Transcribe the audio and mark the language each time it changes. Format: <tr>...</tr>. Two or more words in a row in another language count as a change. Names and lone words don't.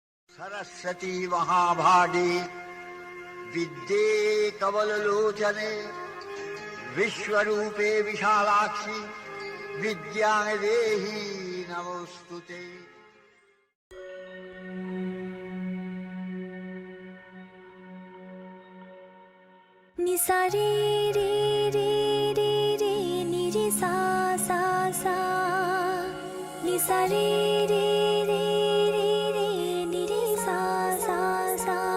<sa>सरस्वती महाभागे विद्ये कमललोचने विश्वरूपे विशालाक्षी विद्यां देहि नमोस्तुते। नि सा रे रे रे रे रे नि रे सा सा सा नि सा रे रे रे रे रे नि रे सा सा सा।</sa>